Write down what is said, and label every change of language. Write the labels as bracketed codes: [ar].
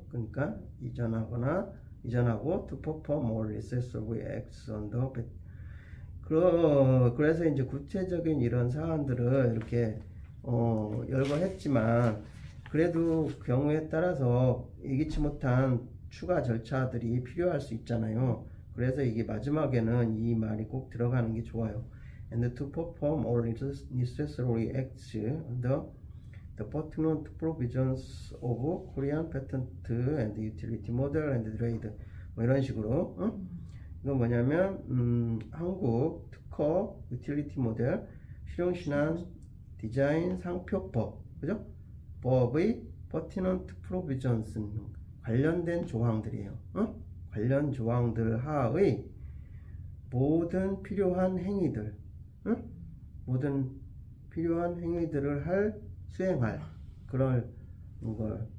[ko] 그러니까 이전하고 [en] to perform all necessary acts on the [ko] 그래서 이제 구체적인 이런 사안들을 이렇게 열거했지만 그래도 경우에 따라서 예기치 못한 추가 절차들이 필요할 수 있잖아요. 그래서 이게 마지막에는 이 말이 꼭 들어가는 게 좋아요. [en] And to perform all necessary acts under the pertinent provisions of Korean Patent and Utility Model and Trade. [ko] 뭐 이런 식으로. 이건 뭐냐면 한국 특허 유틸리티 모델 실용신안 디자인 상표법, 그죠? 법의 pertinent provisions 관련된 조항들이에요. 관련 조항들 하의 모든 필요한 행위들, 모든 필요한 행위들을 수행할 그런 걸.